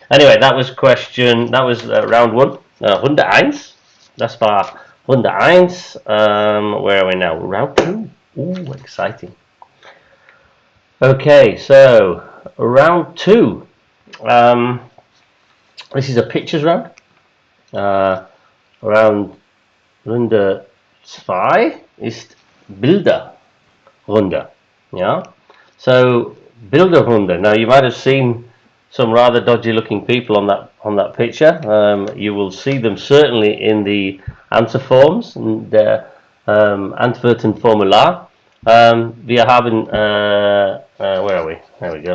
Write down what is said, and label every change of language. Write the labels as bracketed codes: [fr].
[en] Anyway, that was round 1. 101. [de] Das war 101. [en] Where are we now? Round 2. Ooh, exciting. Okay, so round 2. This is a pictures round. [de] round Runde 2 ist Bilderrunde. [en] Yeah. So Bilderrunde. Now you might have seen some rather dodgy looking people on that picture. You will see them certainly in the answer forms and Antwortenformular. [de] Wir haben [en] where are we? There we go.